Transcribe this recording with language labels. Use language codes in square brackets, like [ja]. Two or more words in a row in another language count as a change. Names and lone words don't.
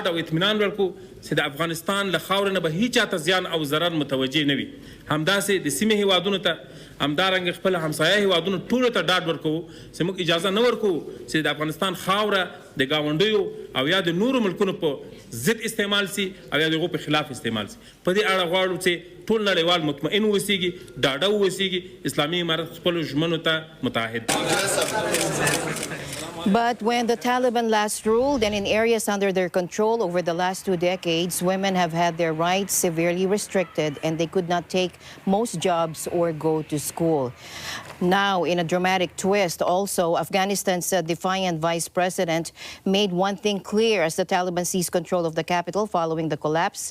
[ps] او اطمینان ورکړو چې د افغانستان له خاورې نه به هیڅ چاته زیان او ضرر متوجه نه وي همداسې د سیمې هیوادونو ته همدارنګه خپل همسایه هیوادونو ټولو ته ډاډ ورکوو چې موږ اجازه نه ورکوو چې د افغانستان خاوره د ګاونډیو او یا د نورو ملکونو په ضد استعمال سي او یا د هغو په خلاف استعمال سي په دې اړه غواړو چې ټول نړیوال مطمئن اوسیږي ډاډه واوسیږي اسلامي امارت خپلو ژمنو ته متعهد [en] But when the Taliban last ruled and in areas under their control over the last 2 decades, women have had their rights severely restricted and they could not take most jobs or go to school. Now, in a dramatic twist, also, Afghanistan's defiant vice president made one thing clear as the Taliban seized control of the capital following the collapse.